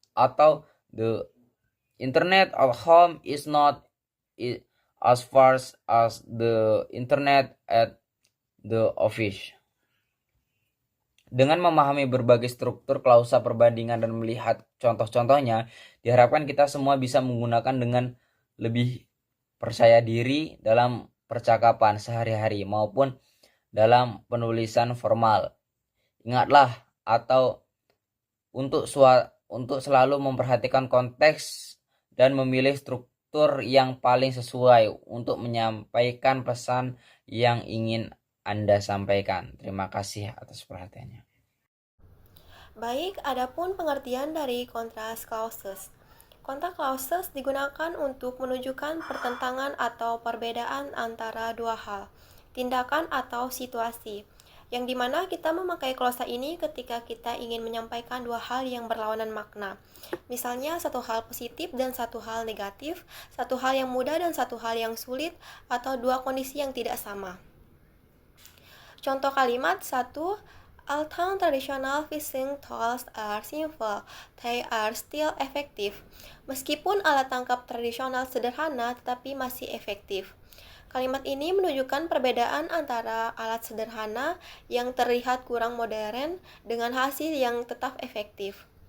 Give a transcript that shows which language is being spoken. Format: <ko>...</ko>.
<id>Atau the internet at home is not as fast as the internet at the office. Dengan memahami berbagai struktur klausa perbandingan dan melihat contoh-contohnya, diharapkan kita semua bisa menggunakan dengan lebih percaya diri dalam percakapan sehari-hari maupun dalam penulisan formal. Ingatlah atau untuk selalu memperhatikan konteks dan memilih struktur yang paling sesuai untuk menyampaikan pesan yang ingin Anda sampaikan. Terima kasih atas perhatiannya. Baik, adapun pengertian dari contrast clauses. Contrast clauses digunakan untuk menunjukkan pertentangan atau perbedaan antara dua hal, tindakan atau situasi, yang dimana kita memakai klausa ini ketika kita ingin menyampaikan dua hal yang berlawanan makna. Misalnya satu hal positif dan satu hal negatif, satu hal yang mudah dan satu hal yang sulit, atau dua kondisi yang tidak sama. Contoh kalimat 1.</id> <en>Although traditional fishing tools are simple, they are still effective.</en> <id>Meskipun alat tangkap tradisional sederhana, tetapi masih efektif. Kalimat ini menunjukkan perbedaan antara alat sederhana yang terlihat kurang modern dengan hasil yang tetap efektif.</id>